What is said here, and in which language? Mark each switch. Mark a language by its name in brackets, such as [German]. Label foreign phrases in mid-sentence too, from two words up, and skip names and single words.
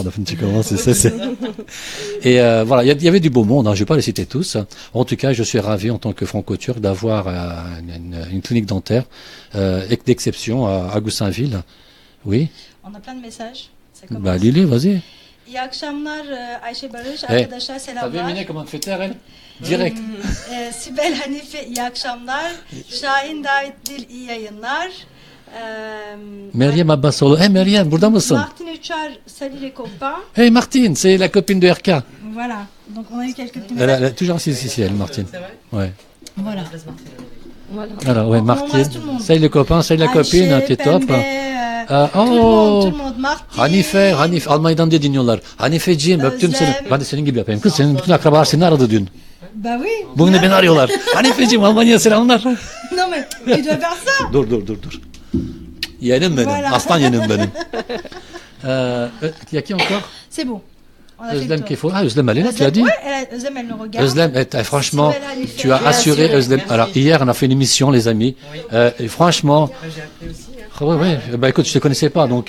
[French] Enfin, tu commences. Et voilà, il y avait du beau monde. Hein, je vais pas les citer tous. En tout cas, je suis ravi en tant que franco-turc d'avoir une clinique dentaire d'exception à Goussainville. Oui. On a plein de messages. Bah, Lili, vas-y. [Turkish] İyi akşamlar Ayşe Barış. Arkadaşlar selamlar. [French] T'as vu Mine comment elle fait taire, elle? [Turkish] Direkt. Sibel Hanife iyi akşamlar. Şahin David Dil iyi yayınlar. Meryem Abbasoğlu. Hey Meryem, burada mısın? Martin Uçar, [French] salut les copains. Hey Martine, c'est la copine de RK. Voilà, donc on a eu quelques petits Elle messages. a toujours ici, elle, Martine. C'est vrai? Ouais. Voilà. Alors, ouais, On Martine. embrasse tout le monde. Salut les copains, salut la copine, Ayşe, t'es top. Pembe, tout le monde, Martin. [Turkish] Hanife, Almanya'dan diye dinliyorlar. Hanifeciğim, öptüm seni. Özlem. Ben de senin gibi yapayım. Kız senin bütün akrabalar seni aradı dün. [French] Bah oui. [Turkish] Bugün de beni arıyorlar. Hanifeciğim, Almanya'ya selamlar. [French] Non mais tu dois faire ça. [Turkish] Dur. Yeğenim benim, [French] Voilà. [Turkish] aslan yeğenim benim. [French] Y a qui encore? C'est bon. On a fait le Özlem tour. qu'il faut. Ah, Özlem, elle est là, tu l'as dit? Ouais, Özlem, elle nous regarde. Özlem, franchement, Sibel Hanife. tu as assuré Özlem. Alors, hier, on a fait une émission, les amis. Et franchement, J'ai appris aussi. Hein. ouais. Bah écoute, je te connaissais pas, donc.